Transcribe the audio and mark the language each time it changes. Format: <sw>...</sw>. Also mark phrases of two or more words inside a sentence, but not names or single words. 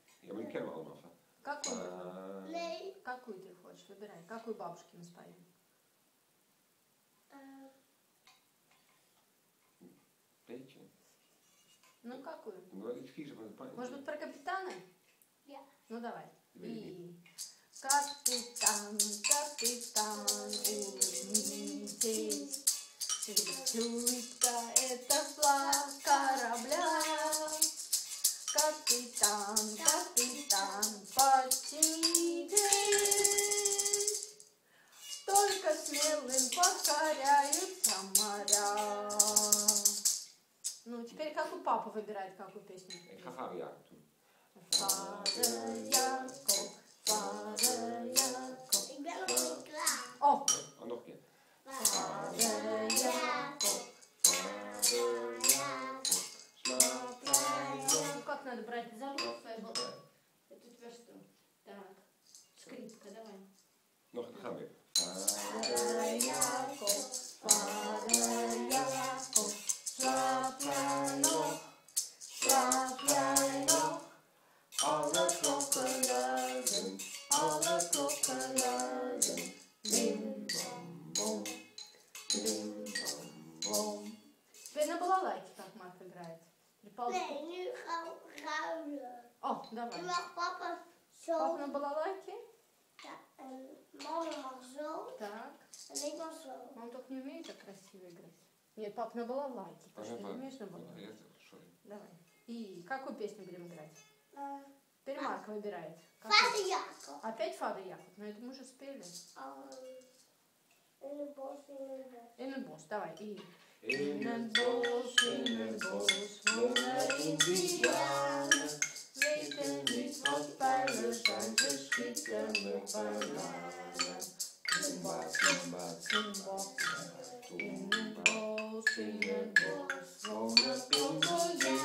<nl>Ja, maar die kennen we allemaal.</nl> <ru>Какую ты хочешь? Выбирай. Какую бабушке мы споем?</ru> <nl>Beetje.</nl> <ru>Ну, какую? Ну,</ru> <nl>wel iets kiezen van het plaatje.</nl> <ru>Может быть, про капитана?</ru> <nl>Ja.</nl> <ru>Ну, давай. И... Капитан, капитан, улыбнитесь. Ведь улыбка — это флаг корабля. Капитан, капитан, подтянитесь. Только смелым покоряются моря. Ну, теперь какую папа выбирает, какую песню?</ru> <nl>Ik ga Vader Jacob doen. Vader Jacob, Vader Jacob. Ik ben nog niet klaar. Oh, Oh, nog een keer. Vader Jacob, Vader Jacob, slaap jij nog?</nl> <ru>Ну как надо брать за руку? Это у тебя что? Так, скрипка, давай.</ru> <nl>Nog, dan gaan we weer. Vader Jacob, Vader Jacob, slaap jij nog? Slaap jij nog? Alle klokken luiden, alle klokken luiden. Bim bam bom, bim bam bom.</nl> <ru>Теперь на балалайке как Марк играет.</ru> <nl>Nee, nu gaan we ruilen.</nl> <ru>О,</ru> <nl>Nu</nl> <ru>давай.</ru> <nl>mag papa zo.</nl> <ru>Папа на балалайке?</ru> <nl>Ja, en mama mag zo.</nl> <ru>Так.</ru> <nl>En ik mag zo.</nl> <ru>Он только не умеет так красиво играть. Нет, пап на балалайке. Ты что, не умеешь на балалайке? Давай. И какую песню будем играть? Теперь Марк выбирает.</ru> <nl>Vader Jacob.</nl> <ru>Опять Фаder Jacob? Но это мы уже спели.</ru> <nl>In het bos, in het bos. In het bos,</nl> <ru>давай. И...</ru> <nl>In het bos wonen indianen. Weten niet wat pijlen zijn, ze schieten met bananen. Kumba, kumba, kumba. In het bos wonen krokodillen.</nl>